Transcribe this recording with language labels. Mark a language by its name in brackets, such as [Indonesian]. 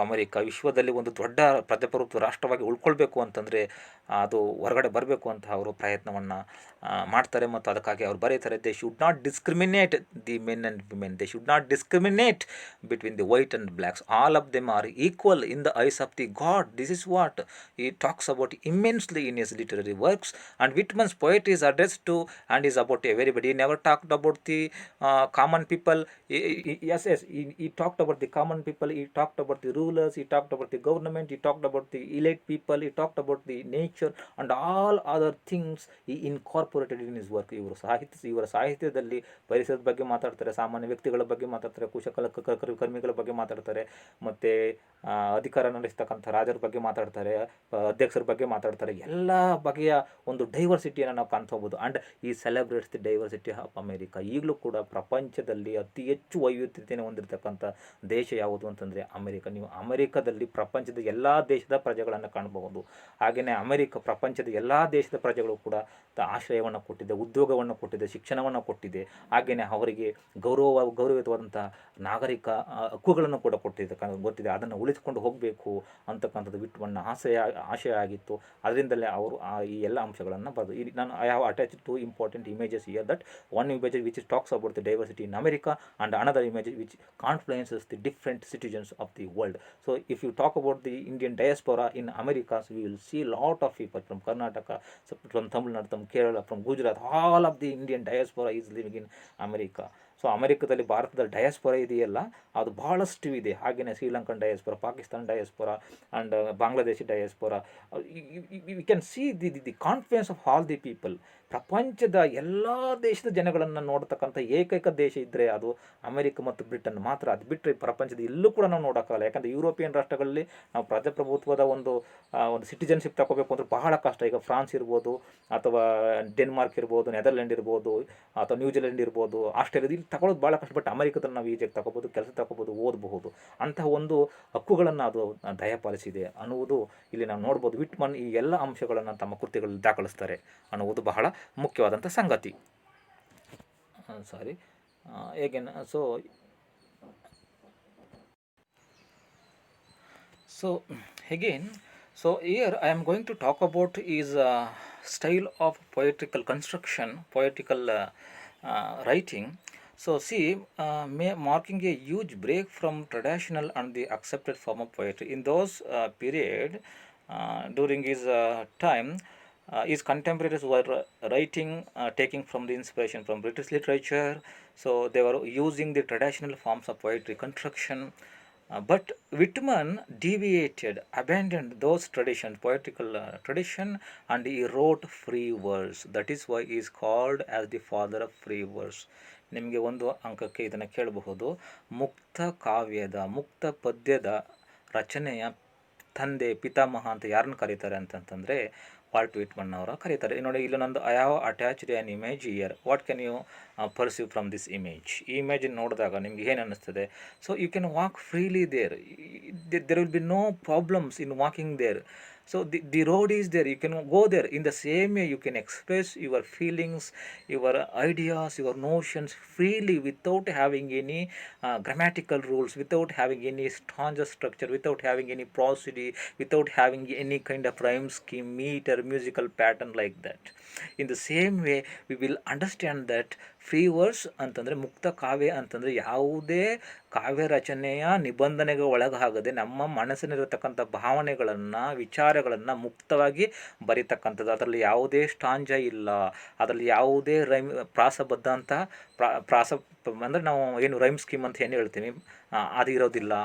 [Kannada] America ವಿಶ್ವದಲ್ಲಿ ಒಂದು ದೊಡ್ಡ ಪ್ರಜಾಪ್ರಭುತ್ವ ರಾಷ್ಟ್ರವಾಗಿ ಉಳ್ಕೊಳ್ಬೇಕು ಅಂತಂದರೆ ಅದು ಹೊರಗಡೆ ಬರಬೇಕು ಅಂತ ಅವರು ಪ್ರಯತ್ನವನ್ನು ಮಾಡ್ತಾರೆ, ಮತ್ತು ಅದಕ್ಕಾಗಿ ಅವ್ರು ಬರೀತಾರೆ, [English] They should not discriminate the men and women, they should not discriminate between the white and blacks, all of them are equal in the eyes of the god. This is what he talks about immensely in his literary works. And Whitman's poetry is addressed to and is about everybody. He never talked about the common people. Yes, he talked about the common people, he talked about the rulers, he talked about the government, he talked about the elite people, he talked about the nature and all other things he incorporated in his work. [Kannada] ಇವರ ಸಾಹಿತ್ಯದಲ್ಲಿ ಪರಿಸರದ ಬಗ್ಗೆ ಮಾತಾಡ್ತಾರೆ, ಸಾಮಾನ್ಯ ವ್ಯಕ್ತಿಗಳ ಬಗ್ಗೆ ಮಾತಾಡ್ತಾರೆ, ಕರ್ಮಿಗಳ ಬಗ್ಗೆ ಮಾತಾಡ್ತಾರೆ, ಮತ್ತು ಅಧಿಕಾರ ನಡೆಸ್ತಕ್ಕಂಥ ರಾಜರ ಬಗ್ಗೆ ಮಾತಾಡ್ತಾರೆ, ಅಧ್ಯಕ್ಷರ ಬಗ್ಗೆ ಮಾತಾಡ್ತಾರೆ. ಎಲ್ಲ ಬಗೆಯ ಒಂದು ಡೈವರ್ಸಿಟಿಯನ್ನು ನಾವು ಕಾಣ್ಕೋಬೋದು. [English] And he celebrates the diversity of America. [Kannada] ಈಗಲೂ ಕೂಡ ಪ್ರಪಂಚದಲ್ಲಿ ಅತಿ ಹೆಚ್ಚು ವೈವಿಧ್ಯತೆಯನ್ನು ಹೊಂದಿರತಕ್ಕಂಥ ದೇಶ ಯಾವುದು ಅಂತಂದರೆ ಅಮೇರಿಕ. ನೀವು ಅಮೇರಿಕಾದಲ್ಲಿ ಪ್ರಪಂಚದ ಎಲ್ಲ ದೇಶದ ಪ್ರಜೆಗಳನ್ನು ಕಾಣಬಹುದು. ಹಾಗೆಯೇ ಅಮೇರಿಕ ಪ್ರಪಂಚದ ಎಲ್ಲ ದೇಶದ ಪ್ರಜೆಗಳು ಕೂಡ ಆಶ್ರಯವನ್ನು ಕೊಟ್ಟಿದೆ, ಉದ್ಯೋಗವನ್ನು ಕೊಟ್ಟಿದೆ, ಶಿಕ್ಷಣವನ್ನು ಕೊಟ್ಟಿದೆ. ಹಾಗೆಯೇ ಅವರಿಗೆ ಗೌರವಯುತವಾದಂಥ ನಾಗರಿಕ ಹಕ್ಕುಗಳನ್ನು ಕೂಡ ಗೊತ್ತಿದೆ. ಅದನ್ನು ಉಳಿಸಿಕೊಂಡು ಹೋಗಬೇಕು ಅಂತಕ್ಕಂಥದ್ದು ವಿಟ್ಮನ್ನ ಆಶಯ ಆಗಿತ್ತು. ಅದರಿಂದಲೇ ಅವರು ಈ ಎಲ್ಲ ಅಂಶಗಳನ್ನು ಬರೆದು ನಾನು [English] I have attached two important images here. That one image which talks about the diversity in America and another image which confluences the different citizens of the world. So if you talk about the Indian diaspora in America, so we will see a lot of people from Karnataka, from Tamil Nadu, from Kerala, from Gujarat. All of the Indian diaspora is living in America. [Kannada] So ಅಮೆರಿಕದಲ್ಲಿ ಭಾರತದ diaspora ಇದೆಯಲ್ಲ, ಅದು ಭಾಳಷ್ಟು ಇದೆ. ಹಾಗೆಯೇ Sri Lankan diaspora, Pakistan diaspora and Bangladeshi diaspora. [English] We can see the confidence of all the people. [Kannada] ಪ್ರಪಂಚದ ಎಲ್ಲ ದೇಶದ ಜನಗಳನ್ನು ನೋಡ್ತಕ್ಕಂಥ ಏಕೈಕ ದೇಶ ಇದ್ದರೆ ಅದು ಅಮೆರಿಕ ಮತ್ತು ಬ್ರಿಟನ್ ಮಾತ್ರ. ಅದು ಬಿಟ್ಟರೆ ಪ್ರಪಂಚದ ಎಲ್ಲೂ ಕೂಡ ನಾವು ನೋಡೋಕ್ಕಾಗಲ್ಲ. ಯಾಕಂದರೆ ಯುರೋಪಿಯನ್ ರಾಷ್ಟ್ರಗಳಲ್ಲಿ ನಾವು ಪ್ರಜಾಪ್ರಭುತ್ವದ ಒಂದು ಸಿಟಿಜನ್ಶಿಪ್ ತಗೋಬೇಕು ಅಂದರೆ ಬಹಳ ಕಷ್ಟ. ಈಗ ಫ್ರಾನ್ಸ್ ಇರ್ಬೋದು, ಅಥವಾ ಡೆನ್ಮಾರ್ಕ್ ಇರ್ಬೋದು, ನೆದರ್ಲ್ಯಾಂಡ್ ಇರ್ಬೋದು, ಅಥವಾ ನ್ಯೂಜಿಲೆಂಡ್ ಇರ್ಬೋದು, ಆಸ್ಟ್ರೇಲಿಯಾ, ಇಲ್ಲಿ ತಗೊಳ್ಳೋದು ಭಾಳ ಕಷ್ಟ. ಬಟ್ ಅಮೆರಿಕದಲ್ಲಿ ನಾವು ಈಜಾಗಿ ತಗೋಬೋದು, ಕೆಲಸ ತಗೋಬೋದು, ಓದಬಹುದು. ಅಂತಹ ಒಂದು ಹಕ್ಕುಗಳನ್ನು ಅದು ದಯಪಾಲಿಸಿದೆ ಅನ್ನುವುದು ಇಲ್ಲಿ ನಾವು ನೋಡ್ಬೋದು. ವಿಟ್ಮನ್ ಈ ಎಲ್ಲ ಅಂಶಗಳನ್ನು ತಮ್ಮ ಕೃತಿಗಳಲ್ಲಿ ದಾಖಲಿಸ್ತಾರೆ ಅನ್ನುವುದು ಬಹಳ ಮುಖ್ಯವಾದಂಥ ಸಂಗತಿ. ಸಾರಿ ಹೇಗೇನು [English] so again, so here I am going to talk about is style of poetical construction, poetical writing. So see, marking a huge break from traditional and the accepted form of poetry. In those period, during his time, his contemporaries were writing, taking from the inspiration from British literature. So they were using the traditional forms of poetry construction. But Whitman deviated, abandoned those traditions, poetical tradition, and he wrote free verse. That is why he is called as the father of free verse. [Kannada] ನಿಮಗೆ ಒಂದು ಅಂಕಕ್ಕೆ ಇದನ್ನು ಕೇಳಬಹುದು. ಮುಕ್ತ ಕಾವ್ಯದ, ಮುಕ್ತ ಪದ್ಯದ ರಚನೆಯ ತಂದೆ, ಪಿತಾಮಹ ಅಂತ ಯಾರನ್ನು ಕರೀತಾರೆ ಅಂತಂತಂದರೆ ವಾಲ್ಟ್ ವಿಟ್ಮನ್ ಅವರ ಕರೀತಾರೆ. ನೋಡಿ, ಇಲ್ಲಿ ನಂದು [English] I have attached an image here. What can you perceive from this image? [Kannada] ಈ ಇಮೇಜ್ ನೋಡಿದಾಗ ನಿಮ್ಗೆ ಏನು ಅನ್ನಿಸ್ತದೆ? [English] So you can walk freely there. There will be no problems in walking there. So the road is there, you can go there. In the same way, you can express your feelings, your ideas, your notions freely without having any grammatical rules, without having any stanza structure, without having any prosody, without having any kind of rhyme scheme, meter, musical pattern like that. In the same way, we will understand that [Kannada] free verse ಅಂತಂದರೆ, ಮುಕ್ತ ಕಾವ್ಯ ಅಂತಂದರೆ ಯಾವುದೇ ಕಾವ್ಯ ರಚನೆಯ ನಿಬಂಧನೆಗೆ ಒಳಗಾಗದೆ ನಮ್ಮ ಮನಸ್ಸಿನಲ್ಲಿರತಕ್ಕಂಥ ಭಾವನೆಗಳನ್ನು, ವಿಚಾರಗಳನ್ನು ಮುಕ್ತವಾಗಿ ಬರೀತಕ್ಕಂಥದ್ದು. ಅದರಲ್ಲಿ ಯಾವುದೇ ಸ್ಟಾಂಜ ಇಲ್ಲ, ಅದರಲ್ಲಿ ಯಾವುದೇ ಪ್ರಾಸಬದ್ಧ ಅಂತ ಪ್ರಾಸ ಅಂದರೆ ನಾವು ಏನು ರೈಮ್ ಸ್ಕೀಮ್ ಅಂತ ಏನು ಹೇಳ್ತೀವಿ ಅದು ಇರೋದಿಲ್ಲ.